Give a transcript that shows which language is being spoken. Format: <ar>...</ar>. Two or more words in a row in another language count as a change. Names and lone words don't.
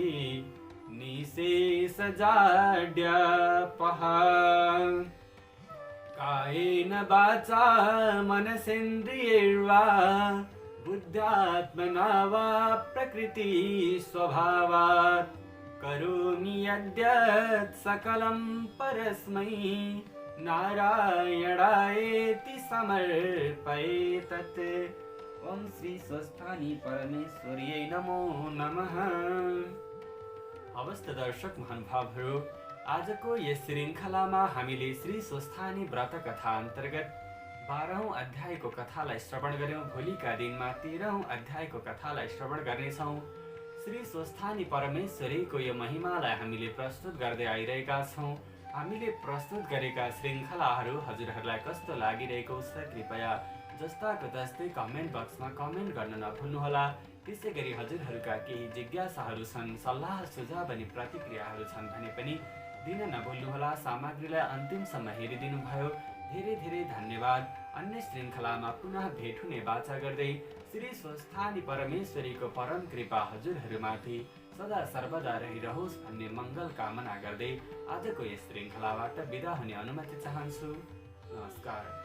<sa>निशेषजाड्यापहा कायेन वाचा मनसेन्द्रियैर्वा बुद्ध्यात्मना वा प्रकृति स्वभावात् करोमि यद्यत् सकलं परस्मै नारायणायेति समर्पये तत्। ओम श्री स्वस्थानी परमेश्वर्यै नमो नमः।</sa> <ne>अवस्थ दर्शक महानुभावहरू, आजको यस श्रृङ्खलामा हामीले श्री स्वस्थानी व्रत कथा अन्तर्गत 12औं अध्यायको कथालाई श्रवण गर्यौं। भोलिका दिनमा 13औं अध्यायको कथालाई श्रवण गर्नेछौँ। श्री स्वस्थानी परमेश्वरीको यो महिमालाई हामीले प्रस्तुत गर्दै आइरहेका छौँ। हामीले प्रस्तुत गरेका श्रृङ्खलाहरू हजुरहरूलाई कस्तो लागिरहेको छ कृपया जस्ताको तस्तै</ne> <en>comment boxमा</en> <ne>कमेन्ट गर्न नभुल्नुहोला। त्यसै गरी हजुरहरूका केही जिज्ञासाहरू छन्, सल्लाह सुझाव अनि प्रतिक्रियाहरू छन् भने पनि दिन नभुल्नुहोला। सामग्रीलाई अन्तिमसम्म हेरिदिनु भयो, धेरै धेरै धन्यवाद। अन्य श्रृङ्खलामा पुनः भेट हुने बाचा गर्दै श्री स्वस्थानी परमेश्वरीको परम कृपा हजुरहरूमाथि सदा सर्वदा रहिरहोस् भन्ने मङ्गल कामना गर्दै आजको यस श्रृङ्खलाबाट बिदा हुने अनुमति चाहन्छु। नमस्कार।</ne>